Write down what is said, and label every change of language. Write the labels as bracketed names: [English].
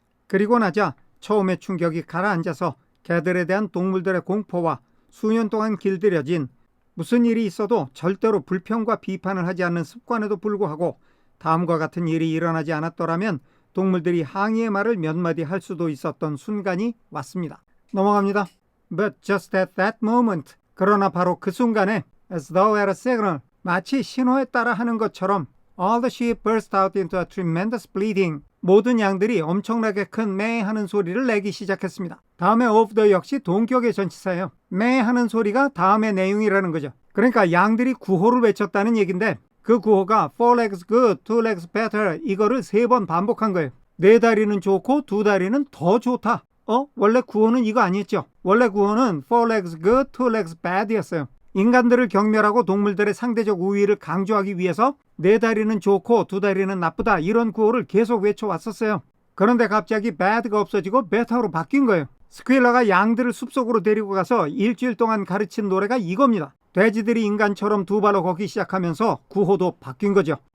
[Korean] 그리고 나자 처음의 충격이 가라앉아서 개들에 대한 동물들의 공포와 수년 동안 길들여진 무슨 일이 있어도 절대로 불평과 비판을 하지 않는 습관에도 불구하고 다음과 같은 일이 일어나지 않았더라면 동물들이 항의의 말을 몇 마디 할 수도 있었던 순간이 왔습니다. 넘어갑니다. [English] But just at that moment, [Korean] 그러나 바로 그 순간에 [English] as though at a signal, [Korean] 마치 신호에 따라 하는 것처럼 [English] all the sheep burst out into a tremendous bleating. [Korean] 모든 양들이 엄청나게 큰 매 하는 소리를 내기 시작했습니다. 다음에 of the 역시 동격의 전치사예요. 매 하는 소리가 다음의 내용이라는 거죠. 그러니까 양들이 구호를 외쳤다는 얘기인데 그 구호가 [English] four legs good, two legs better [Korean] 이거를 3번 반복한 거예요. 4다리는 좋고 2다리는 더 좋다. 원래 구호는 이거 아니었죠. 원래 구호는 [English] four legs good, two legs bad [Korean] 였어요. 인간들을 경멸하고 동물들의 상대적 우위를 강조하기 위해서 4다리는 좋고 2다리는 나쁘다 이런 구호를 계속 외쳐왔었어요. 그런데 갑자기 bad가 없어지고 better로 바뀐 거예요. 스퀴러가 양들을 숲속으로 데리고 가서 일주일 동안 가르친 노래가 이겁니다. 돼지들이 인간처럼 2발로 걷기 시작하면서 구호도 바뀐 거죠.